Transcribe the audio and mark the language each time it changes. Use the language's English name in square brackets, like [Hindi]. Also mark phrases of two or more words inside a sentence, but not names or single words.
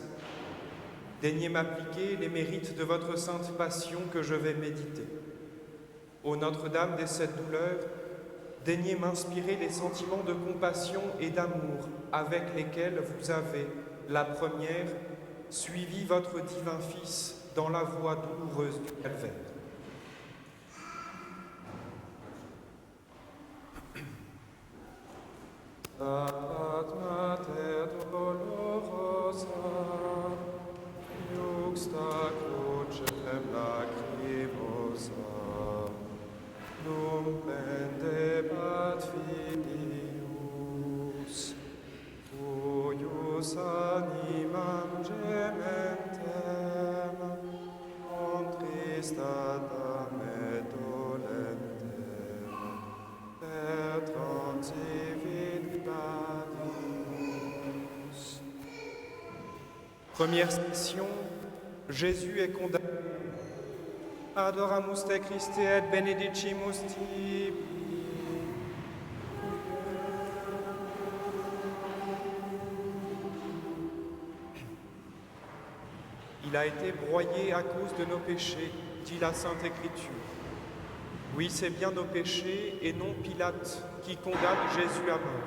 [French] Daignez m'appliquer les mérites de votre sainte passion que je vais méditer. Ô Notre-Dame des sept douleurs, daignez m'inspirer les sentiments de compassion et d'amour avec lesquels vous avez, la première, suivi votre divin Fils dans la voie douloureuse du calvaire. [Latin] Ad mater dolorosa, iuxta crucem lacrimosa, num pendebat filius, cuius animam gementem, contristatam et dolentem, per transivit gladius. [French] Première station, Jésus est condamné. [Latin] Adoramus te Christe et benedicimus tibi. [French] Il a été broyé à cause de nos péchés, dit la Sainte Écriture. Oui, c'est bien nos péchés et non Pilate qui condamne Jésus à mort.